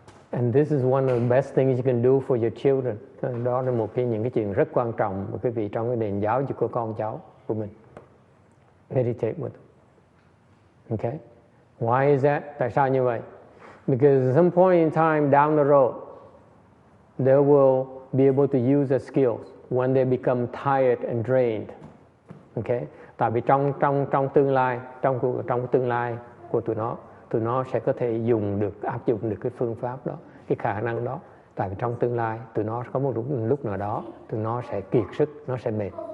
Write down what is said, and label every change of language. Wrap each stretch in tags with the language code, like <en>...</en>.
<en>And this is one of the best things you can do for your children.</en> <vi>Đó là những cái chuyện rất quan trọng mà quý vị trong cái nền giáo dục của con cháu của mình.</vi> <en>Meditate with them. Okay? Why is that?</en> <vi>Tại sao như vậy?</vi> <en>Because at some point in time down the road, they will be able to use their skills when they become tired and drained. Okay?</en> <vi>Tại vì trong tương lai, trong tương lai của tụi nó sẽ có thể áp dụng được cái phương pháp đó, cái khả năng đó. Tại vì trong tương lai tụi nó có một lúc nào đó tụi nó sẽ kiệt sức, nó sẽ mệt.</vi>